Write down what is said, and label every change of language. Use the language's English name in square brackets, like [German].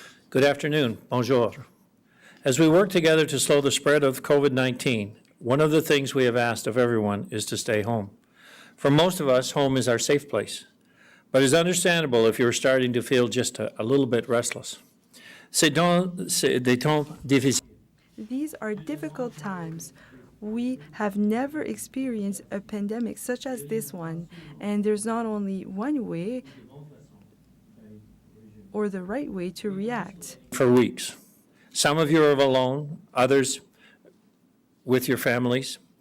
[English] Good afternoon. [French] Bonjour. [English] As we work together to slow the spread of COVID-19, one of the things we have asked of everyone is to stay home. For most of us, home is our safe place. But it's understandable if you're starting to feel just a little bit restless. [French] C'est des temps difficiles. [English] These are difficult times. We have never experienced a pandemic such as this one, and there's not only one way or the right way to react. For weeks. Some of you are alone, others with your families.